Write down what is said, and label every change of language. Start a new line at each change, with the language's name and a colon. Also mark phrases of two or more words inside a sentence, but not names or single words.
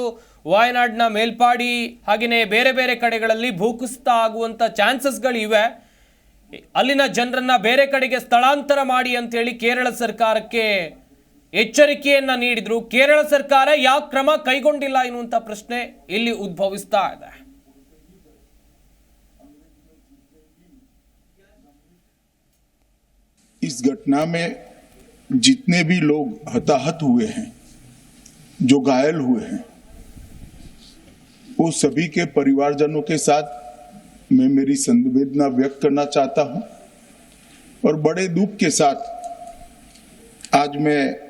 Kannada: ವಯನಾಡಿನ ಮೇಲ್ಪಾಡಿ ಹಾಗೆಯೇ ಬೇರೆ ಬೇರೆ ಕಡೆಗಳಲ್ಲಿ ಭೂಕುಸಿತ ಆಗುವಂತ ಚಾನ್ಸಸ್ಗಳು ಇವೆ, ಅಲ್ಲಿನ ಜನರನ್ನ ಬೇರೆ ಕಡೆಗೆ ಸ್ಥಳಾಂತರ ಮಾಡಿ ಅಂತ ಹೇಳಿ ಕೇರಳ ಸರ್ಕಾರಕ್ಕೆ ಎಚ್ಚರಿಕೆಯನ್ನ ನೀಡಿದ್ರು. ಕೇರಳ ಸರ್ಕಾರ ಯಾವ ಕ್ರಮ ಕೈಗೊಂಡಿಲ್ಲ ಎನ್ನುವಂತ ಪ್ರಶ್ನೆ ಇಲ್ಲಿ ಉದ್ಭವಿಸ್ತಾ ಇದೆ.
Hindi: इस घटना में जितने भी लोग हताहत हुए हैं, जो घायल हुए हैं, वो सभी के परिवारजनों के साथ मैं मेरी संवेदना व्यक्त करना चाहता हूं और बड़े दुख के साथ आज मैं